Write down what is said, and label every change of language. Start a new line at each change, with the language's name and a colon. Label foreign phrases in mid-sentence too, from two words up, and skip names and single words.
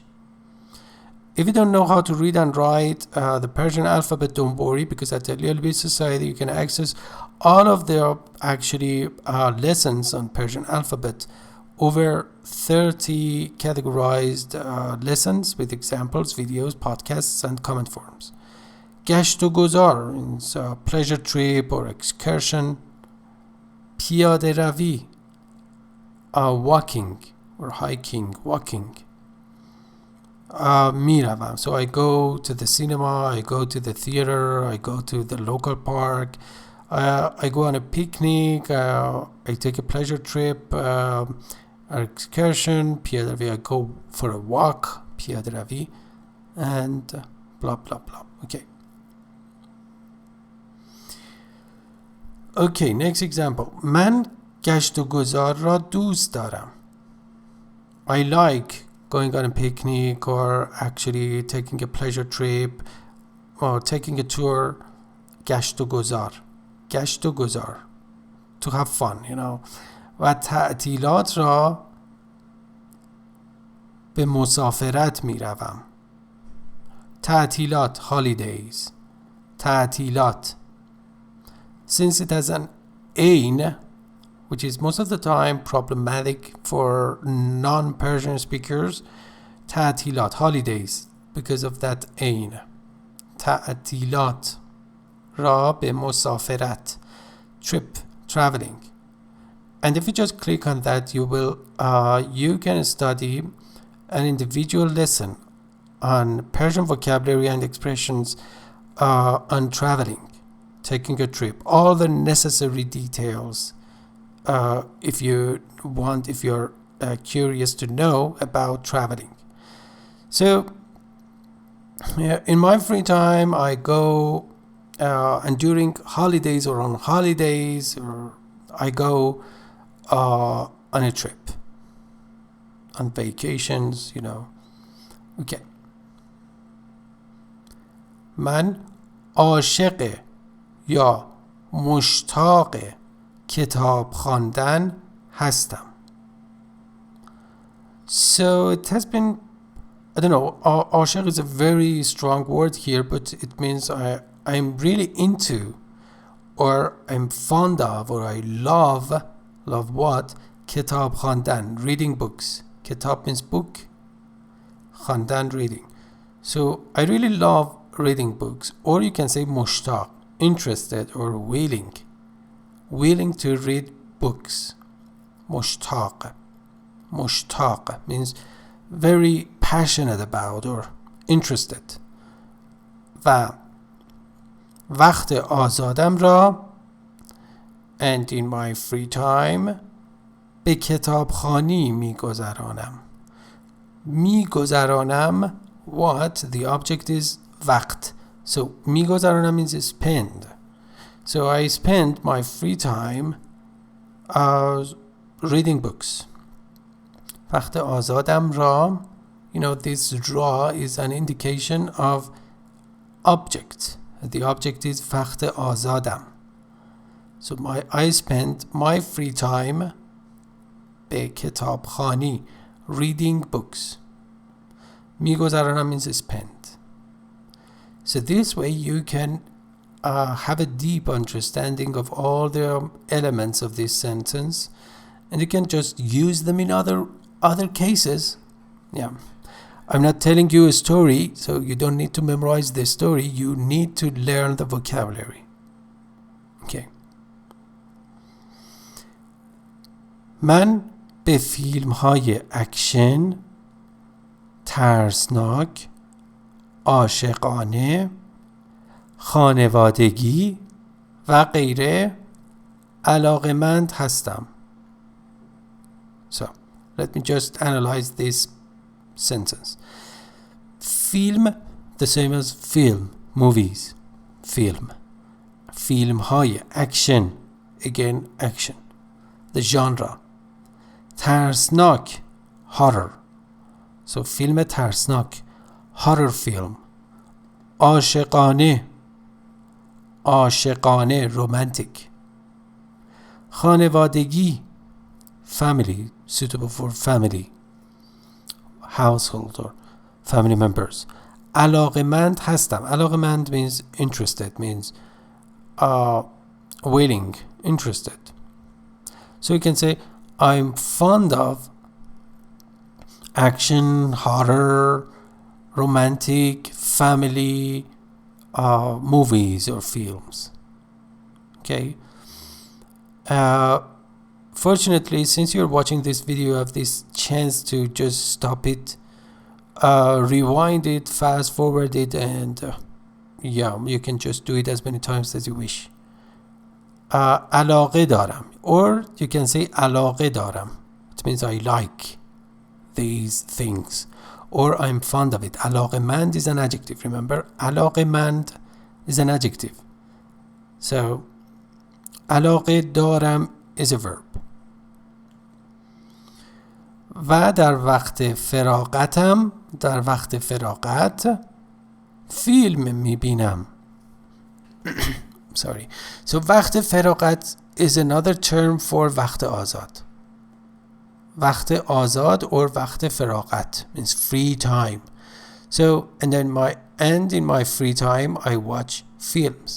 English: If you don't know how to read and write the Persian alphabet, don't worry, because at Aliyah Society you can access all of their actually lessons on Persian alphabet, over 30 categorized lessons with examples, videos, podcasts, and comment forms.
Persian: گشت و گذار
English: means pleasure trip or excursion.
Persian: پیاده روی,
English: walking or hiking, walking.
Persian: می روم.
English: So I go to the cinema, I go to the theater, I go to the local park, I go on a picnic, I take a pleasure trip,
Persian: excursion, پیاده روی,
English: I go for a walk,
Persian: پیاده روی,
English: and blah blah blah. Okay. Okay, next example.
Persian: من گشت و گذار را دوست دارم.
English: I like going on a picnic or actually taking a pleasure trip or taking a tour.
Persian: گشت و گذار. گشت و گذار.
English: To have fun, you know.
Persian: و تعطیلات را به مسافرت می روم. تعطیلات, holidays. تعطیلات.
English: Since it has an ain, which is most of the time problematic for non-Persian speakers, تعطیلات, holidays, because of that ain.
Persian: تعطیلات را به مسافرت,
English: trip, traveling. And if you just click on that, you can study an individual lesson on Persian vocabulary and expressions on traveling, taking a trip, all the necessary details. If you're curious to know about traveling. So, yeah, in my free time, I go, and during holidays or on holidays, or I go on a trip, on vacations, Okay.
Persian: من عاشق یا مشتاق کتاب خواندن هستم.
English: So it has been, I don't know, عاشق is a very strong word here, but it means I'm really into, or I'm fond of, or I love what?
Persian: کتاب خواندن,
English: reading books. کتاب means book, خواندن, reading. So I really love reading books, or you can say مشتاق, interested or willing to read books. مشتاق means very passionate about or interested.
Persian: و وقت آزادم را,
English: and in my free time,
Persian: به کتابخوانی میگذرانم.
English: What? The object is وقت. So میگذرانم means spend. So I spend my free time reading books.
Persian: وقت آزادم را,
English: this را is an indication of object. The object is
Persian: وقت آزادم.
English: So I spend my free time
Persian: به کتابخوانی,
English: reading books. میگذرانم means spend. So this way you can have a deep understanding of all the elements of this sentence, and you can just use them in other cases. Yeah, I'm not telling you a story, so you don't need to memorize the story. You need to learn the vocabulary. Okay.
Persian: من به فیلم‌های اکشن، ترسناک، عاشقانه، خانوادگی و غیره علاقه‌مند هستم.
English: So, let me just analyze this sentence. Film, the same as film, movies, film. فیلم‌های action, again action. The genre.
Persian: ترسناک, horror.
English: So,
Persian: فیلم ترسناک,
English: horror film.
Persian: عاشقانه, romantic. خانوادگی,
English: family, suitable for family, household or family members.
Persian: علاقه‌مند هستم.
English: علاقه‌مند means interested, means willing, interested. So you can say I'm fond of action, horror, romantic, family movies or films. Okay. Fortunately, since you're watching this video, you have this chance to just stop it, rewind it, fast forward it, and you can just do it as many times as you wish.
Persian: علاقه دارم,
English: or you can say
Persian: علاقه دارم.
English: It means I like these things, or I'm fond of it. علاقه‌مند is an adjective. Remember, علاقه‌مند is an adjective. So
Persian: علاقه دارم
English: is a verb.
Persian: و در وقت فراغت فیلم میبینم.
English: Sorry. So
Persian: وقت فراغت
English: is another term for
Persian: وقت آزاد. وقت آزاد
English: or
Persian: وقت فراغت
English: means free time. So and in my free time I watch films.